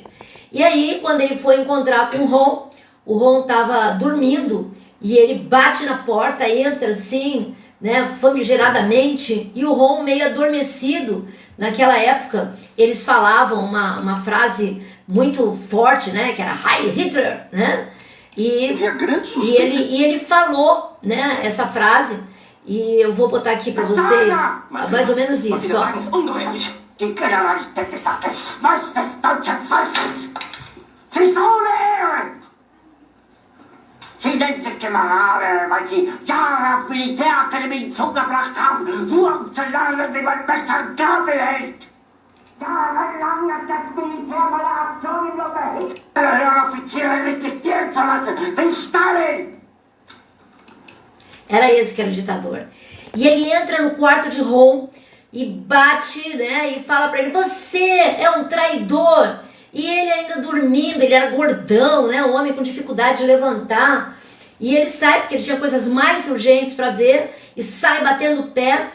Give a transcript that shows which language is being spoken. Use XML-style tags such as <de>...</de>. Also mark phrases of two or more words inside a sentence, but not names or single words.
<pt>E aí, quando ele foi encontrar com o Ron estava dormindo, e ele bate na porta, entra assim, né, famigeradamente, e o Ron meio adormecido. Naquela época, eles falavam uma frase muito forte, né, que era Heil Hitler, né? E ele falou, né, essa frase, e eu vou botar aqui para vocês, mais ou menos isso, ó.</pt> <de>Sie nennen sich Generale, weil sie Jahre auf Militärakademien zugebracht haben, nur um zu lernen, wie man Messer und Gabel hält. Jahrelang hat das Militär meine Aktionen nur behindert, alle Offiziere liquidieren zu lassen, wie Stalin.</de> <pt>Era esse que era o ditador. E ele entra no quarto de Ron e bate, né, e fala para ele: você é um traidor. E ele ainda dormindo, ele era gordão, né, um homem com dificuldade de levantar. E ele sai, porque ele tinha coisas mais urgentes para ver, e sai batendo o pé.</pt>